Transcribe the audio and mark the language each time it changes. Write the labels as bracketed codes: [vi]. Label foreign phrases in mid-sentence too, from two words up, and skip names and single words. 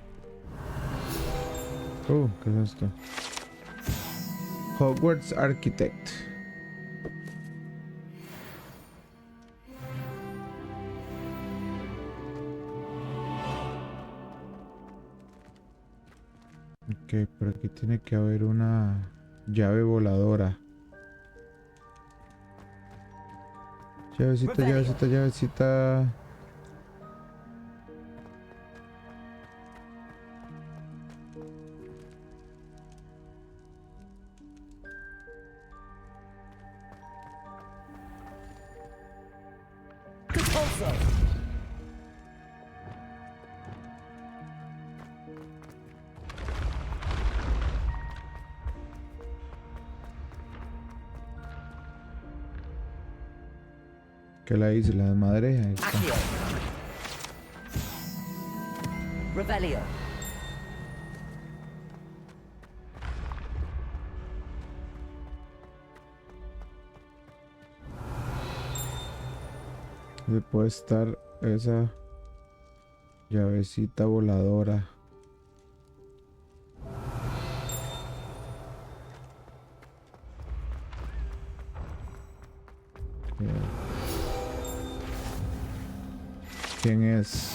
[es] ¿Qué es esto? Hogwarts Architect. Ok, por aquí tiene que haber una llave voladora. Llavecita, Revelio. llavecita, llavecita. Repulso. ¿Qué la hice? La desmadré. Ahí está. Accio. Revelio. ¿Dónde puede estar esa llavecita voladora? ¿Quién es?